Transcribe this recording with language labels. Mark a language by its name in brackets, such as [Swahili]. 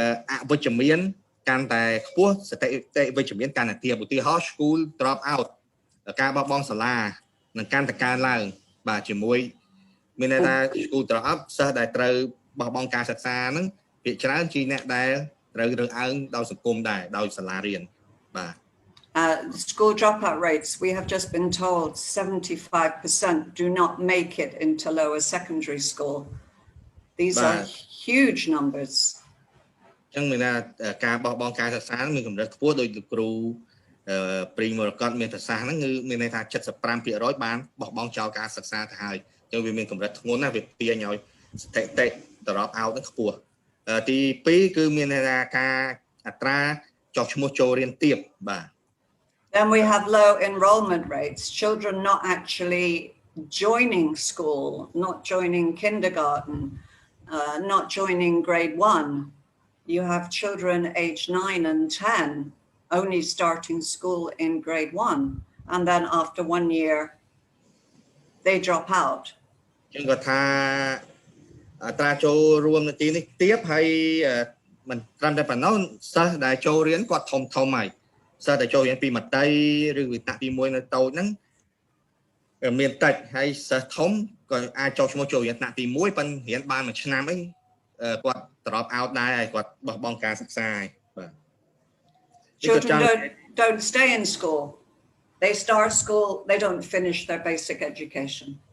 [Khmer] អវិជ្ជមានកាន់តែខ្ពស់ស្ថិតិវិជ្ជមានកាន់តែទាបឧទាហរណ៍ school drop out ការបោះបង់សាលានឹងកាន់តែកើនឡើងបាទជាមួយមានន័យថា school drop out សិស្សដែលត្រូវបោះបង់ការសិក្សាហ្នឹងភាគច្រើនជាអ្នកដែលត្រូវរើសអើងដោយសង្គមដែរដោយសាលារៀនបាទ [English] School dropout rates, we have just been told 75% do not make it into lower secondary school. These are huge numbers. [Khmer] ចឹងមានថាការបោះបង់ការសិក្សាមានកម្រិតខ្ពស់ដោយលោកគ្រូព្រីមរកតមានប្រសាសន៍ហ្នឹងគឺមានន័យថា 75% បានបោះបង់ចោលការសិក្សាទៅហើយចឹងវាមានកម្រិតធ្ងន់ណាស់វាទាញឲ្យស្ថិតិ drop out ហ្នឹងខ្ពស់ទី2គឺមានន័យថាការអត្រាចុះឈ្មោះចូលរៀនទាបបាទ [English] Then we have low enrollment rates, children not actually joining school, not joining kindergarten, not joining grade 1. You have children aged 9 and 10 only starting school in grade 1, and then after 1 year they drop out. [Khmer] ចឹងគាត់ថាអត្រាចូលរួមនៅទីនេះទាបហើយមិនត្រឹមតែប៉ុណ្ណោះសិស្សដែលចូលរៀនគាត់ធំហើយសិស្សដែលចូលរៀនពីមត្តេយ្យឬវិទ្យាទី1នៅតូចហ្នឹងមានតិចហើយសិស្សធំក៏អាចចុះឈ្មោះចូលរៀនថ្នាក់ទី1ប៉ុន្តែរៀនបានមួយឆ្នាំអីគាត់ drop out ដែរហើយគាត់បោះបង់ការសិក្សាហើយបាទ [English] Children don't stay in school. They start school, they don't finish their basic education.